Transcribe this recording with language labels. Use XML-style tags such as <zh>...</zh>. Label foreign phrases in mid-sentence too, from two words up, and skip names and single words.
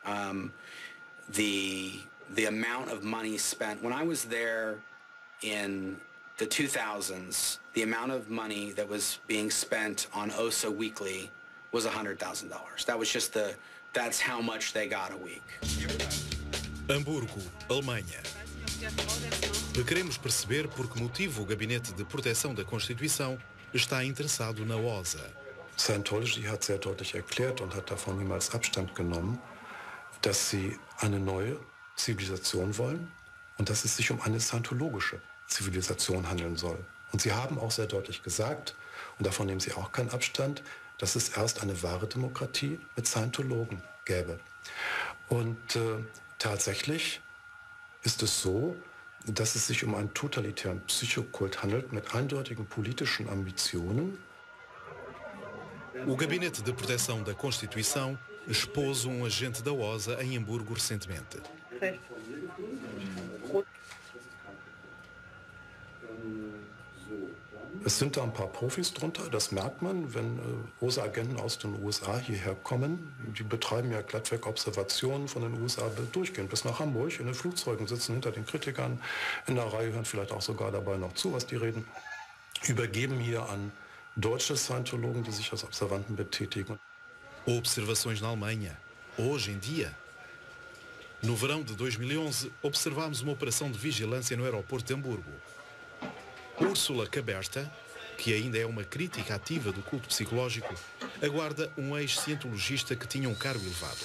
<en>The amount of money spent, when I was there in the 2000s, the amount of money that was being spent on OSA weekly was $100,000. That was just that's how much they got a week.</en> <pt>Hamburgo, Alemanha. Queremos perceber por que motivo o Gabinete de Proteção da Constituição está interessado na OSA.</pt> <de>Scientology hat sehr deutlich erklärt und hat davon niemals Abstand genommen, dass sie eine neue Zivilisation wollen und dass es sich um eine scientologische Zivilisation handeln soll. Und sie haben auch sehr deutlich gesagt, und davon nehmen sie auch keinen Abstand, dass es erst eine wahre Demokratie mit Scientologen gäbe. Und tatsächlich ist es so, dass es sich um einen totalitären Psychokult handelt mit eindeutigen politischen Ambitionen</de> <pt>O Gabinete de Proteção da Constituição expôs um agente da OSA em Hamburgo recentemente.</pt> <de>Es sind da ein paar Profis drunter, das merkt man, wenn OSA-Agenten aus den USA hierher kommen. Die betreiben ja glattweg Observationen von den USA durchgehend bis nach Hamburg. In den Flugzeugen sitzen hinter den Kritikern in der Reihe, hören vielleicht auch sogar dabei noch zu, was die reden. Übergeben hier an deutsche Scientologen, die sich als Observanten betätigen.</de> <pt>Observações na Alemanha, hoje em dia. No verão de 2011, observámos uma operação de vigilância no aeroporto de Hamburgo. Úrsula Caberta, que ainda é uma crítica ativa do culto psicológico, aguarda um ex-cientologista que tinha um cargo elevado.</pt>